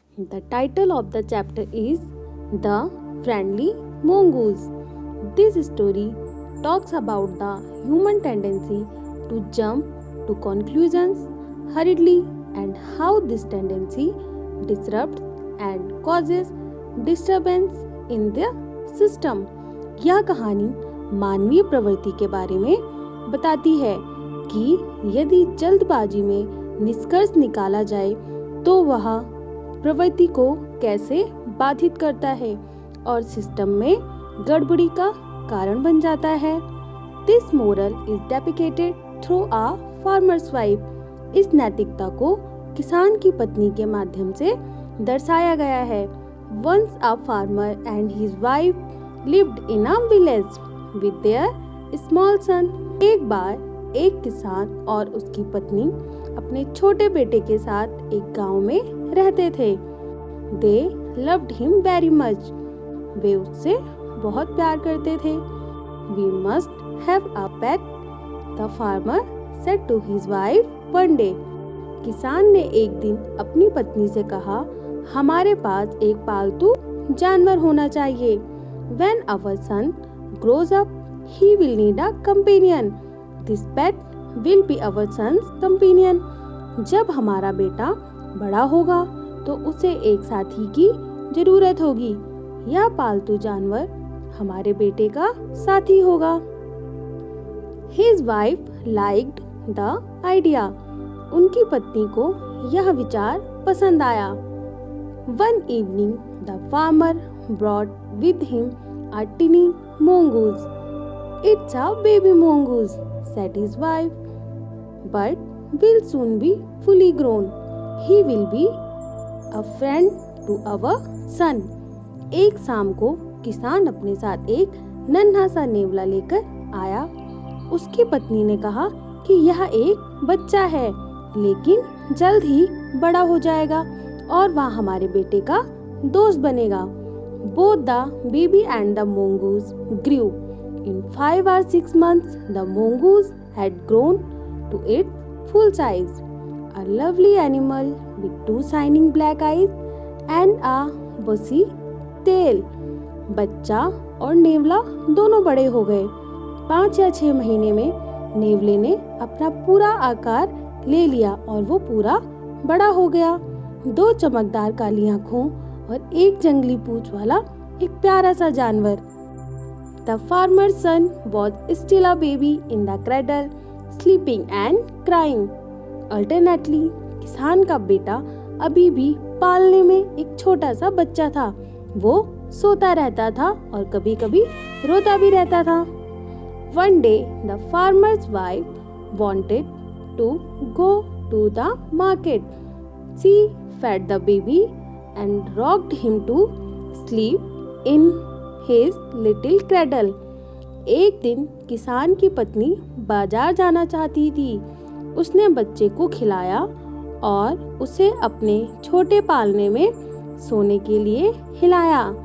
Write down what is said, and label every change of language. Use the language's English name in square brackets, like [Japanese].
[English] The title of the chapter is The Friendly Mongoose. This story talks about the human tendency to jump to conclusions hurriedly and how this tendency disrupts and causes disturbance in the system. [Hindi] यह कहानी मानवीय प्रवृत्ति के बारे में बताती है कि यदि जल्दबाजी में निष्कर्ष निकाला जाए तो वह प्रवृत्ति को कैसे बाधित करता है और सिस्टम में गड़बड़ी का कारण बन जाता है। [English] This moral is depicted through a farmer's wife. [Hindi] इस नैतिकता को किसान की पत्नी के माध्यम से दर्शाया गया है। [English] Once a farmer and his wife lived in a village with their small son. [Hindi] एक बार एक किसान और उसकी पत्नी अपने छोटे बेटे के साथ एक गांव में रहते थे। [English] They loved him very much. [Hindi] वे उससे बहुत प्यार करते थे। [English] We must have a pet, the farmer said to his wife one day. [Hindi] किसान ने एक दिन अपनी पत्नी से कहा, हमारे पास एक पालतू जानवर होना चाहिए। [English] When our son grows up, he will need a companion. This pet will be our son's companion. [Hindi] जब हमारा बेटा बड़ा होगा तो उसे एक साथी की जरूरत होगी। यह पालतू जानवर हमारे बेटे का साथी होगा। [English] His wife liked the idea. [Hindi] उनकी पत्नी को यह विचार पसंद आया। [English] One evening, the farmer brought with him a tiny mongoose. It's a baby mongoose, said his wife, but will soon be fully grown. He will be a friend to our son. [Hindi] एक शाम को किसान अपने साथ एक नन्हा सा नेवला लेकर आया। उसकी पत्नी ने कहा कि यह एक बच्चा है, लेकिन जल्द ही बड़ा हो जाएगा और वह हमारे बेटे का दोस्त बनेगा। [English] Both the baby and the mongoose grew. In 5 or 6 months, the mongoose had grown to its full size. A lovely animal with 2 shining black eyes and a bushy tail. [Hindi] बच्चा और नेवला दोनों बड़े हो गए। 5 या 6 महीने में नेवले ने अपना पूरा आकार ले लिया और वो पूरा बड़ा हो गया। 2 चमकदार काली आँखों और एक जंगली पूंछ वाला एक प्यारा सा जानवर। [English] The farmer's son was still a baby in the cradle, sleeping and crying. Alternately, [Hindi] किसान का बेटा अभी भी पालने में एक छोटा सा बच्चा था। वो सोता रहता था और कभी-कभी रोता भी रहता था। [English] One day, the farmer's wife wanted to go to the market. She fed the baby and rocked him to sleep in his little cradle. [Hindi] एक दिन किसान की पत्नी बाजार जाना चाहती थी। उसने बच्चे को खिलाया और उसे अपने छोटे पालने में सोने के लिए हिलाया।